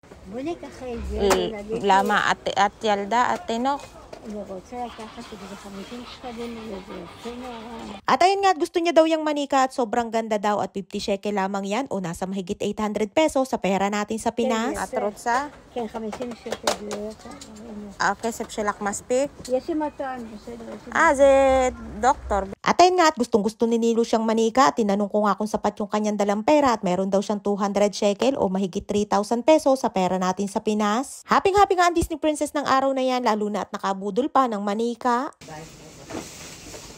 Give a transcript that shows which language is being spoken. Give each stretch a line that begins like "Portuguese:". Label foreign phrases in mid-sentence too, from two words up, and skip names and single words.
Hebrew: למה את ילדה את תינוק.
Filipino: At ayun nga, gusto niya daw yung manika at sobrang ganda daw at 50 shekel lamang yan o nasa mahigit 800 pesos sa pera natin sa Pinas.
Hebrew: את רוצה? כסף שלך מספיק? יש לי 200, בסדר. זה doktor.
Filipino: At ayun nga, at gustong-gusto ni Nilo siyang manika at tinanong ko nga kung sapat yung kanyang dalang pera at meron daw siyang 200 shekel o mahigit 3,000 pesos sa pera natin sa Pinas. Happy-happy nga ang Disney Princess ng araw na yan, lalo na at nakabudol pa ng manika.